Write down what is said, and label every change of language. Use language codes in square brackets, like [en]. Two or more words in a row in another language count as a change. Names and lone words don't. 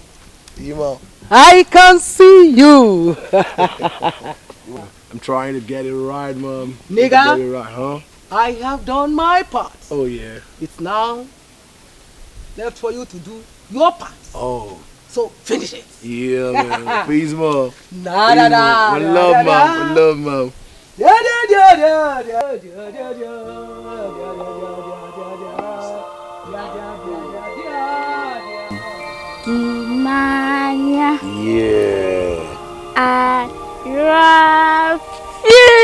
[en] I can see you. I'm trying to get it right, Mom. Nigga. Get it right, huh? I have done my part. Oh, yeah. It's now left for you to do your part. Oh. So finish it. Yeah, man. Please, Mom. Na da da. I love Mom. I love Mom. Gimana Yeah. I love you.